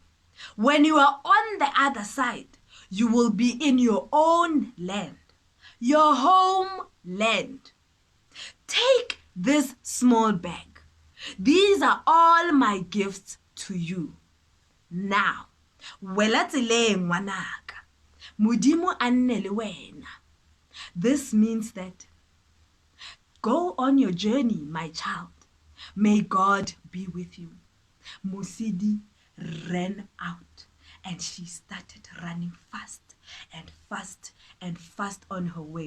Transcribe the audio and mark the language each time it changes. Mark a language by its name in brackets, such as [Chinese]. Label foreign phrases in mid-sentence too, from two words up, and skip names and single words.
[English] When you are on the other side, you will be in your own land, your homeland. Take this small bag. These are all my gifts to you. Now, [Northern Sotho] welatile ngwanaka, Modimo a nne le wena. [English] This means that go on your journey, my child. May God be with you. Mosidi ran out and she started running fast and fast and fast on her way.